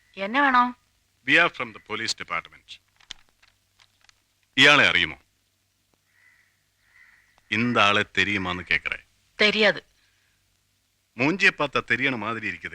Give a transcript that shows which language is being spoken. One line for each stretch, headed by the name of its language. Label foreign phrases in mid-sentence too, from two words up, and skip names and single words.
Malayalam: എന്നെ വേണോ?
English: we are from the police department.
Malayalam: ഇയാളെ അറിയുമോ?
Tamil: இந்த ஆளை தெரியுமான்னு கேட்கிறேன். தெரியாது. மூஞ்சியை பார்த்தா தெரியன மாதிரி இருக்குதே.